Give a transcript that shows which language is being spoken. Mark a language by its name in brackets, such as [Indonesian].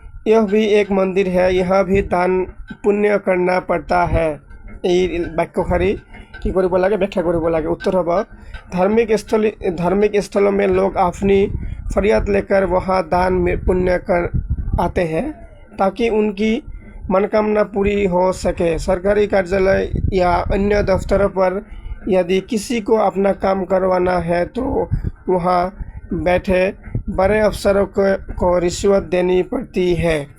[Hindi] यह भी एक मंदिर है, यह भी दान पुण्य करना पड़ता है। [Assamese] এই বাক্যশাৰী কি কৰিব লাগে, व्याख्या কৰিব লাগে। उत्तर হ'ব [Hindi] धार्मिक स्थलों में लोग अपनी फरियाद लेकर वहाँ दान पुण्य कर आते हैं ताकि उनकी मनोकामना पूरी हो सके। सरकारी कार्यालय या अन्य दफ्तरों पर यदि किसी को अपना काम करवाना है तो वहाँ बैठे बड़े अफसरों को रिश्वत देनी पड़ती है।